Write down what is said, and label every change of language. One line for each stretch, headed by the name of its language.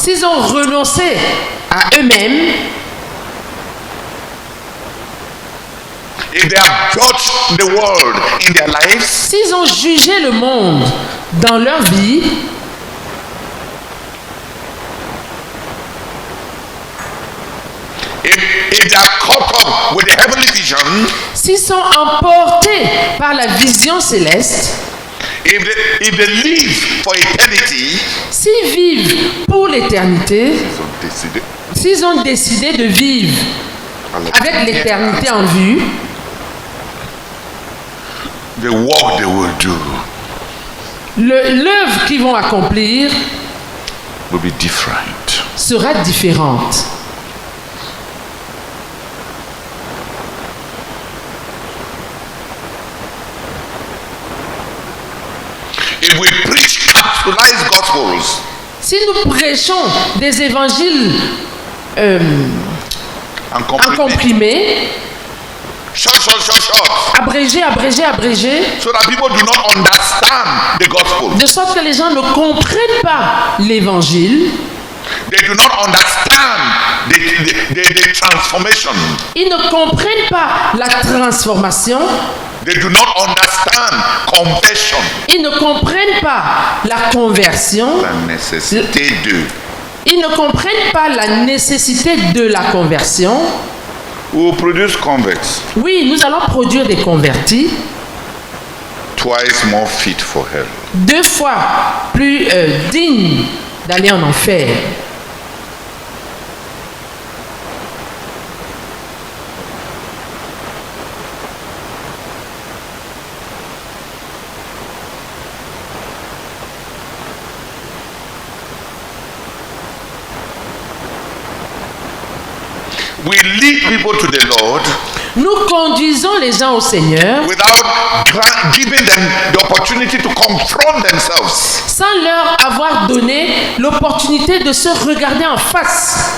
French: s'ils ont renoncé à eux-mêmes,
English: if they have judged the world in their lives,
French: s'ils ont jugé le monde dans leur vie,
English: if they are caught up with the heavenly vision,
French: s'ils sont emportés par la vision céleste,
English: if they live for eternity,
French: s'ils vivent pour l'éternité, ils ont décidé s'ils ont décidé de vivre avec l'éternité en vue,
English: the work they will do
French: l'œuvre qu'ils vont accomplir
English: will be different.
French: sera différente.
English: If we preach capsulized gospels,
French: Si nous prêchons des évangiles
English: and
French: en comprimé,
English: short,
French: abrégés,
English: so that people do not understand the gospel.
French: de sorte que les gens ne comprennent pas l'évangile,
English: They do not understand the transformation.
French: ils ne comprennent pas la transformation,
English: They do not understand conversion.
French: ils ne comprennent pas la conversion, La nécessité de. ils ne comprennent pas la nécessité de la conversion.
English: We will produce converts
French: Oui, nous allons produire des convertis,
English: twice more fit for hell.
French: 2 fois plus dignes d'aller en enfer.
English: We lead people to the Lord
French: Nous conduisons les gens au Seigneur
English: without giving them the opportunity to confront themselves.
French: sans leur avoir donné l'opportunité de se regarder en face